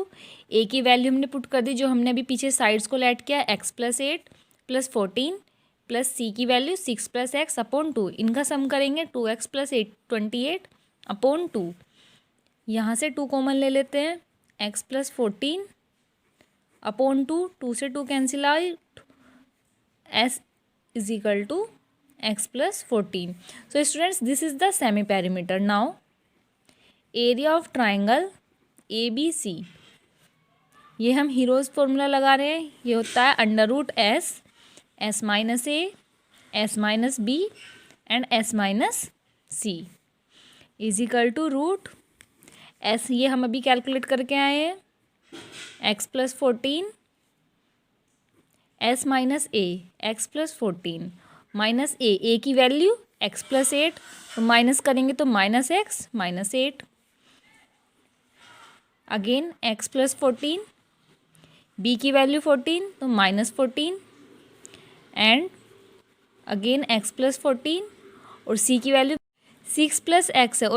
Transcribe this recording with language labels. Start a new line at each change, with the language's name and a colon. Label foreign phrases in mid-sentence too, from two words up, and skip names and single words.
Hindi: A की वैल्यू हमने पुट कर दी जो हमने अभी पीछे साइड्स को ऐड किया, x + 8 + 14 + C की वैल्यू 6 + X / 2। इनका सम करेंगे 2x + 8 28 / 2। यहाँ से 2 कॉमन ले लेते हैं, x + 14 / 2, 2 से 2
English: cancel out,
Hindi: S = x + 14.
English: So students, this is the semi perimeter. Now area of triangle ABC,
Hindi: ये हम
English: Heron's formula
Hindi: लगा रहे हैं। ये होता है √S, S - A, S - B एंड S - C = √S, ये हम अभी कैलकुलेट करके आए हैं, x + 14 S - A, x + 14 -a की वैल्यू x + 8, तो माइनस करेंगे तो -x -8, अगेन x + 14, b की वैल्यू 14 तो -14 एंड अगेन x + 14 और c की वैल्यू 6 + x है।